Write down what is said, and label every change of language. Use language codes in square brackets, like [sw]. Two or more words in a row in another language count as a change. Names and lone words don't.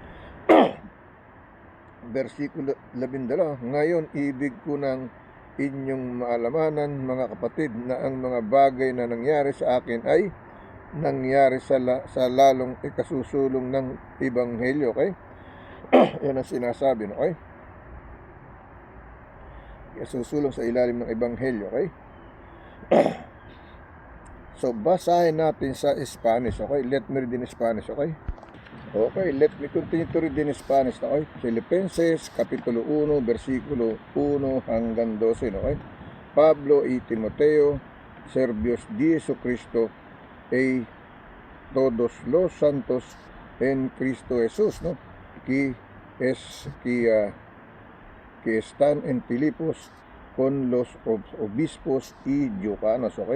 [tl] Versikulo 12, ngayon ibig ko ng inyong maalamanan, mga kapatid, na ang mga bagay na nangyari sa akin ay nangyari sa lalong ikasusulong ng Ebanghelyo, okay? Yan ang sinasabi, okay? Ikasusulong sa ilalim ng Ebanghelyo, okay? So, basahin natin sa Spanish, okay? [en] Let me read in Spanish, okay? Okay, let me continue to read in Spanish, okay? Filipenses, [tl] Kapitulo 1, versikulo 1 hanggang 12, okay? [es] Pablo y Timoteo, siervos de Jesucristo, y todos los santos en Cristo Jesús, ¿no? Que están en Filipos con los obispos y diáconos, okay?